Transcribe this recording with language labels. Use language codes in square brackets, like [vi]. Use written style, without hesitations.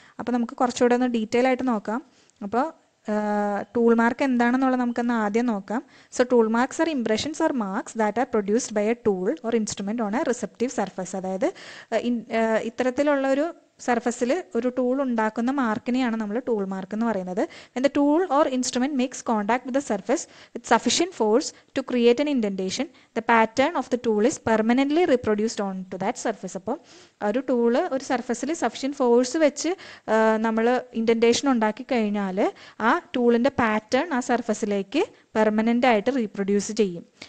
[ml] അപ്പോൾ നമുക്ക് കുറച്ചുകൂടെ ഒന്ന് ഡീറ്റെയിൽ ആയിട്ട് നോക്കാം. അപ്പോൾ ടൂൾ മാർക്ക് എന്താണെന്നുള്ളത് നമുക്കൊന്ന് ആദ്യം നോക്കാം. [en] So tool marks are impressions or marks that are produced by a tool or instrument on a receptive surface. [ml] അതായത് ഇത്തരത്തിലുള്ള ഒരു സർഫസിൽ ഒരു ടൂൾ ഉണ്ടാക്കുന്ന മാർക്കിനെയാണ് നമ്മൾ ടൂൾ മാർക്ക് എന്ന് പറയുന്നത്. [en] When the tool or instrument makes contact with the surface with sufficient force to create an indentation, the pattern of the tool is permanently reproduced onto that surface. [ml] അപ്പോൾ ഒരു tool ഒരു സർഫസിൽ sufficient force വെച്ച് നമ്മൾ indentation ഉണ്ടാക്കി കഴിഞ്ഞാൽ ആ ടൂളിൻ്റെ pattern ആ സർഫസിലേക്ക് പെർമനൻ്റ് ആയിട്ട് റീപ്രൊഡ്യൂസ് ചെയ്യും.